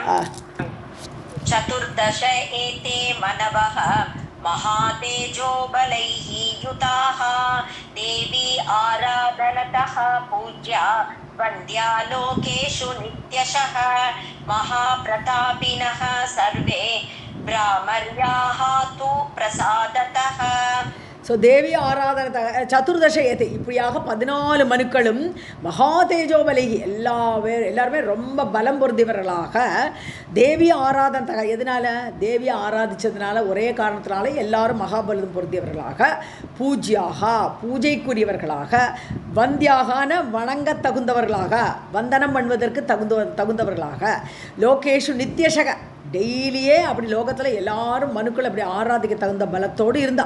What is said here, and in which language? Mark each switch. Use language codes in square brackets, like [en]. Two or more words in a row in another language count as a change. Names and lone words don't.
[sa] चतुर्दश एते मनवः महातेजो बलैः युताः देवी आराधनतः पूज्या वन्द्या लोकेषु नित्यशः महाप्रतापिनः सर्वे ब्राह्मर्याः तु प्रसादतः. [ta] ஸோ தேவி ஆராதனை [sa] चतुर्दश एते, [ta] இப்படியாக 14 மனுக்களும் மகா தேஜோபலகி எல்லாருமே ரொம்ப பலம் பொருந்தியவர்களாக தேவி ஆராதனை எதனால தேவியை ஆராதித்ததுனால ஒரே காரணத்தினால எல்லாரும் மகாபலம் பொருந்தியவர்களாக பூஜ்யாக பூஜைக்குரியவர்களாக வந்தியாகான வணங்க தகுந்தவர்களாக வந்தனம் பண்ணுவதற்கு தகுந்தவர்களாக [sa] लोकेषु नित्यशः [ta] டெய்லியே அப்படி லோகத்தில் எல்லாரும் மனுக்கள் அப்படி ஆராதிக்க தகுந்த பலத்தோடு இருந்தான்.